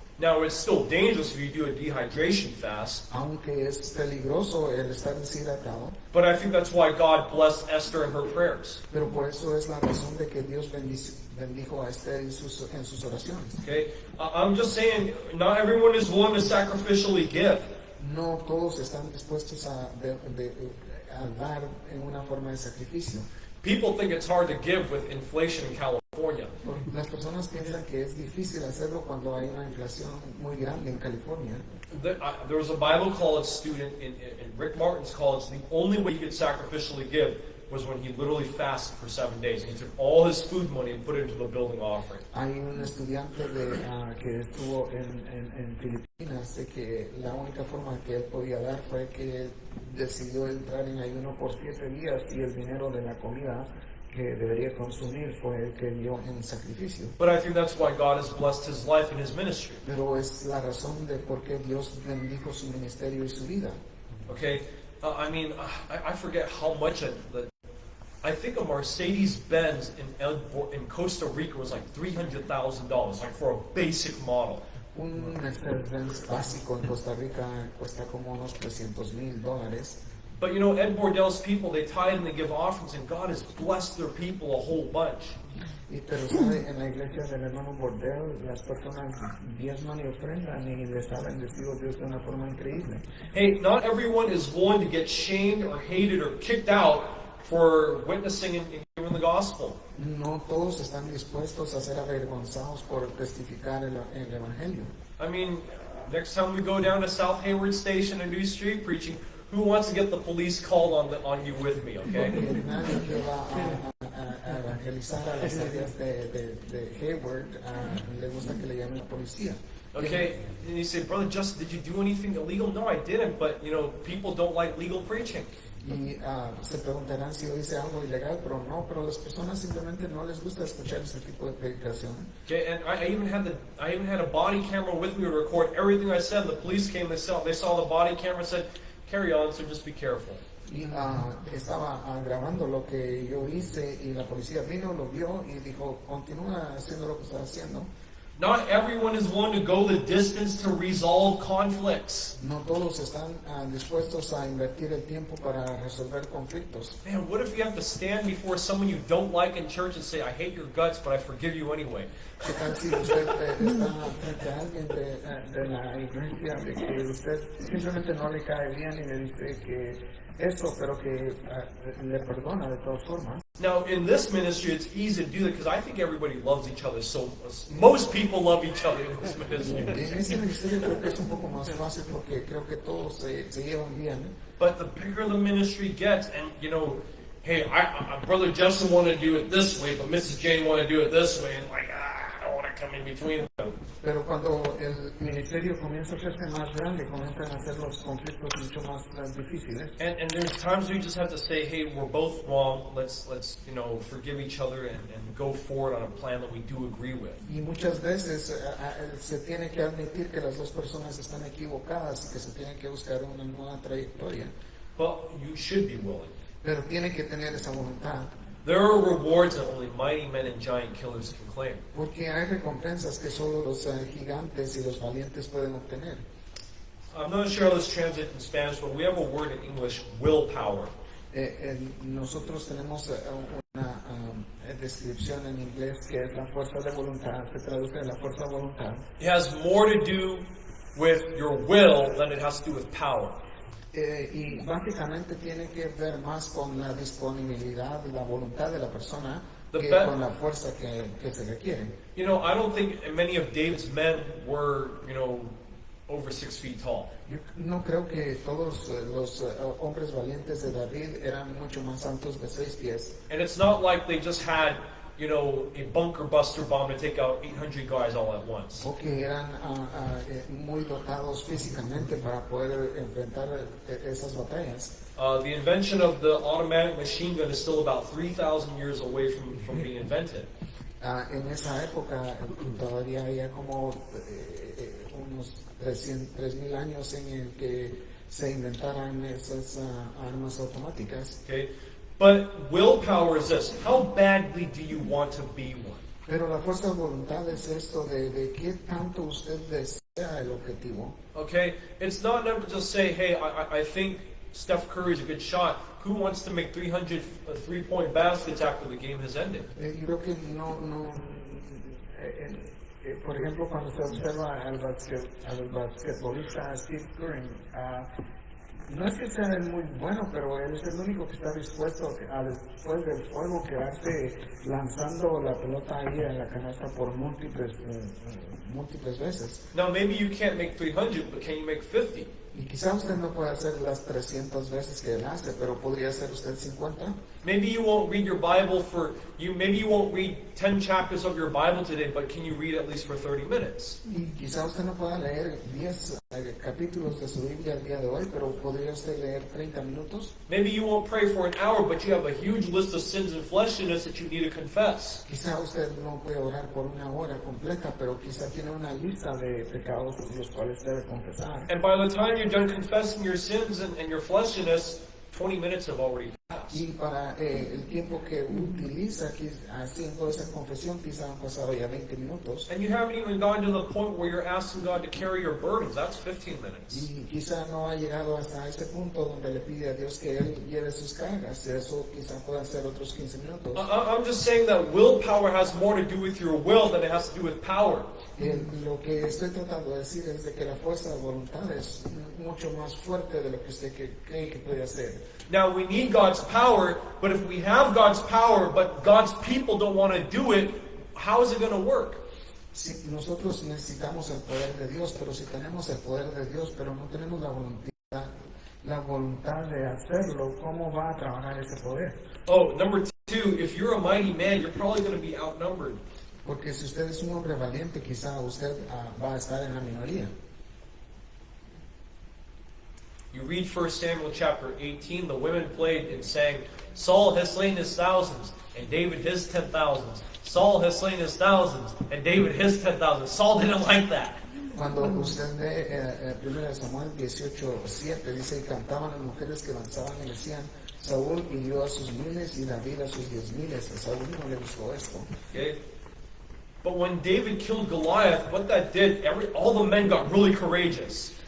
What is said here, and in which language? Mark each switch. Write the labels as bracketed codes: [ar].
[en] Now, it's still dangerous if you do a dehydration fast, [es] Aunque es peligroso el estar deshidratado, [en] but I think that's why God blessed Esther and her prayers. [es] pero por eso es la razón de que Dios bendijo a Esther en sus oraciones. [en] Okay, I'm just saying, not everyone is willing to sacrificially give. [es] No todos están dispuestos a dar en una forma de sacrificio. [en] People think it's hard to give with inflation in California. [es] Las personas piensan que es difícil hacerlo cuando hay una inflación muy grande en California. [en] There was a Bible college student in Rick Martin's college. The only way he could sacrificially give was when he literally fasted for 7 days. He took all his food money and put it into the building offering. [es] Hay un estudiante que estuvo en Filipinas de que la única forma que él podía dar fue que decidió entrar en ayuno por 7 días y el dinero de la comida que debería consumir fue el que dio en sacrificio. [en] But I think that's why God has blessed his life and his ministry. [es] Pero es la razón de por qué Dios bendijo su ministerio y su vida. [en] Okay, I mean, I forget how much I think a Mercedes-Benz in Costa Rica was like $300,000, like for a basic model. [es] Un Mercedes-Benz básico en Costa Rica cuesta como unos $300,000. [en] But you know, Ed Bordell's people, they tithe and they give offerings, and God has blessed their people a whole bunch. [es] Pero sabe, en la iglesia del hermano Bordell, las personas diezman y ofrendan y les ha bendecido Dios de una forma increíble. [en] Hey, not everyone is willing to get shamed or hated or kicked out for witnessing and giving the gospel. [es] No todos están dispuestos a ser avergonzados por testificar el evangelio. [en] I mean, next time we go down to South Hayward Station and do street preaching, who wants to get the police called on you with me, okay? [es] Nadie que va a evangelizar a las áreas de Hayward le gusta que le llamen la policía. [en] Okay, and you say, Brother Justin, did you do anything illegal? No, I didn't, but you know, people don't like legal preaching. [es] Y se preguntarán si yo hice algo ilegal, pero las personas simplemente no les gusta escuchar ese tipo de predicación. [en] Okay, and I even had a body camera with me to record everything I said. The police came, they saw the body camera, said, carry on, so just be careful. [es] Y estaba grabando lo que yo hice y la policía vino, lo vio y dijo, continúa haciendo lo que está haciendo. [en] Not everyone is willing to go the distance to resolve conflicts. [es] No todos están dispuestos a invertir el tiempo para resolver conflictos. [en] Man, what if you have to stand before someone you don't like in church and say, I hate your guts, but I forgive you anyway? [es] ¿Qué tal si usted está frente a alguien de la iglesia de que usted simplemente no le cae bien y le dice que eso, pero que le perdona de todas formas? [en] Now, in this ministry, it's easy to do that because I think everybody loves each other. So most people love each other in this ministry. [es] En este ministerio creo que es un poco más fácil porque creo que todos se llevan bien. [en] But the bigger the ministry gets, and you know, hey, Brother Justin wanted to do it this way, but Mrs. Jane wanted to do it this way, and like, I don't want to come in between them. [es] Pero cuando el ministerio comienza a hacerse más grande, comienzan a hacer los conflictos mucho más difíciles. [en] And there's times we just have to say, hey, we're both wrong. Let's forgive each other and go forward on a plan that we do agree with. [es] Y muchas veces se tiene que admitir que las dos personas están equivocadas y que se tiene que buscar una nueva trayectoria. [en] But you should be willing. [es] Pero tiene que tener esa voluntad. [en] There are rewards that only mighty men and giant killers can claim. [es] Porque hay recompensas que solo los gigantes y los valientes pueden obtener. [en] I'm not sure how this translates in Spanish, but we have a word in English, willpower. [es] Nosotros tenemos una descripción en inglés que es la fuerza de voluntad, se traduce en la fuerza de voluntad. [en] It has more to do with your will than it has to do with power. [es] Y básicamente tiene que ver más con la disponibilidad, la voluntad de la persona que con la fuerza que se requiere. [en] You know, I don't think many of David's men were, over 6 feet tall. [es] Yo no creo que todos los hombres valientes de David eran mucho más altos de 6 pies. [en] And it's not like they just had, a bunker buster bomb to take out 800 guys all at once. [es] O que eran muy dotados físicamente para poder enfrentar esas batallas. [en] The invention of the automatic machine gun is still about 3,000 years away from being invented. [es] En esa época todavía había como unos 3,000 años en el que se inventaran esas armas automáticas. [en] Okay, but willpower is this: how badly do you want to be one? [es] Pero la fuerza de voluntad es esto de qué tanto usted desea el objetivo. [en] Okay, it's not enough to just say, hey, I think Steph Curry is a good shot. Who wants to make 300 three-point baskets after the game has ended? [es] Yo creo que por ejemplo, cuando se observa al basquetbolista Steve Curry, no es que sea él muy bueno, pero él es el único que está dispuesto a después del juego quedarse lanzando la pelota ahí a la canasta por múltiples veces. [en] Now maybe you can't make 300, but can you make 50? [es] Y quizá usted no pueda hacer las 300 veces que él hace, pero podría hacer usted 50. [en] Maybe you won't read your Bible maybe you won't read 10 chapters of your Bible today, but can you read at least for 30 minutes? [es] Y quizá usted no pueda leer 10 capítulos de su Biblia al día de hoy, pero podría usted leer 30 minutos. [en] Maybe you won't pray for an hour, but you have a huge list of sins and fleshliness that you need to confess. [es] Quizá usted no puede orar por una hora completa, pero quizá tiene una lista de pecados los cuales debe confesar. [en] And by the time you're done confessing your sins and your fleshliness, 20 minutes have already passed. [es] Y para el tiempo que utiliza haciendo esa confesión, quizá han pasado ya 20 minutos. [en] And you haven't even gotten to the point where you're asking God to carry your burdens. That's 15 minutes. [es] Y quizá no ha llegado hasta ese punto donde le pide a Dios que Él lleve sus cargas. Eso quizá pueda ser otros 15 minutos. [en] I'm just saying that willpower has more to do with your will than it has to do with power. [es] Lo que estoy tratando de decir es de que la fuerza de voluntad es mucho más fuerte de lo que usted cree que puede hacer. [en] Now we need God's power, but if we have God's power, but God's people don't want to do it, how is it going to work? [es] Si nosotros necesitamos el poder de Dios, pero si tenemos el poder de Dios, pero no tenemos la voluntad de hacerlo, ¿cómo va a trabajar ese poder? [en] Oh, number 2, if you're a mighty man, you're probably going to be outnumbered. [es] Porque si usted es un hombre valiente, quizá usted va a estar en la minoría. [en] You read 1 Samuel chapter 18, the women played and sang, Saul has slain his thousands, and David his 10,000s. Saul has slain his thousands, and David his 10,000s. Saul didn't like that. [es] Cuando usted ve 1 Samuel 18:7, dice, y cantaban las mujeres que danzaban y decían, Saúl hirió a sus 1000 y David a sus 10,000. A Saúl no le gustó esto. [en] Okay? But when David killed Goliath, what that did, all the men got really courageous.